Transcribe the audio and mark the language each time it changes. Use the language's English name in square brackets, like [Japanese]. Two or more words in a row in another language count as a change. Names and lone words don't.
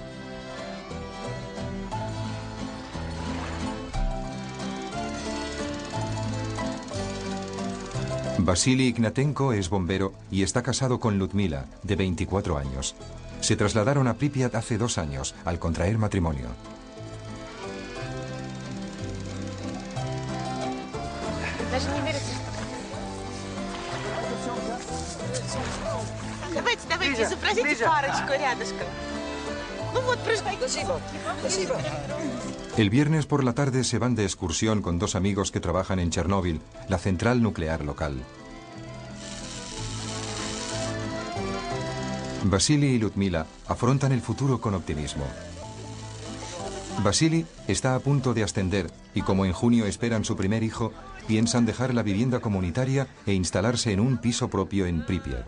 [Spanish] Vasily Ignatenko es bombero y está casado con Ludmila, de 24 años. Se trasladaron a Pripyat hace 2 años, al contraer matrimonio. [Russian] Даже не верится, что... Давайте, изобразите парочку рядышком. Ну вот, [Spanish] El viernes por la tarde se van de excursión con dos amigos que trabajan en Chernóbil, la central nuclear local. Vasily y Ludmila afrontan el futuro con optimismo. Vasily está a punto de ascender y como en junio esperan su primer hijo, piensan dejar la vivienda comunitaria e instalarse en un piso propio en Pripyat.